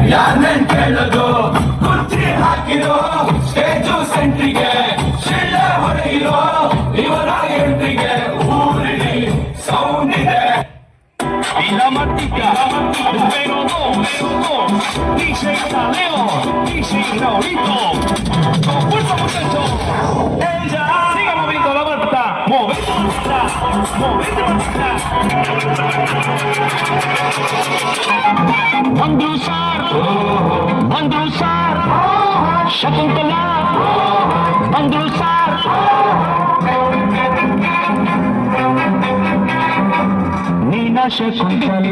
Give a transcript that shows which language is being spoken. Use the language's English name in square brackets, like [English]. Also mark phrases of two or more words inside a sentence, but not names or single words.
[Kannada] ನಾನೇನ್ ಕೇಳೋದು ಕುರ್ಚಿ ಹಾಕಿರೋ [English] stage centre [Kannada] ಶಿಳ್ಳೆ ಹೊಡೆಯಿರೋ ಇವರ ಎಂಟ್ರಿಗೆ ಊರಿಡಿ ಸೌಂಡ್ ಇದೆ. [Spanish] La matica, pero no, DJ Taleo, DJ Raulito, con fuerza muchachos, ella siga moviendo la manta, movete manta, movete manta. [Kannada] ಬಂದ್ರು ಸಾರ್, ಶಕುಂತಲಾ, ಬಂದ್ರು ಸಾರ್. ನೀನಾ ಶಕುಂತಲ